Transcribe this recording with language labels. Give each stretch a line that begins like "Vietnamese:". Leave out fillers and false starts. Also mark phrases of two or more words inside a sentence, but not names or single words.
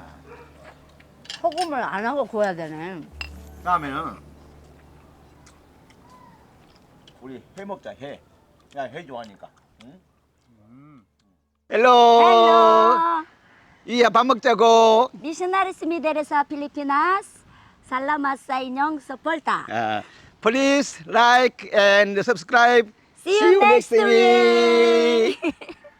Korean: 소금을 안 하고 구워야 되네. 다음에는 우리 회 먹자 회. 야 회 좋아하니까. 응? 헬로. Hello. 이야 밥 먹자고.
Cebuano: Missionaries Mideresa Pilipinas. Salamat sa inyong suporta.
English: Please like and subscribe. See you next week.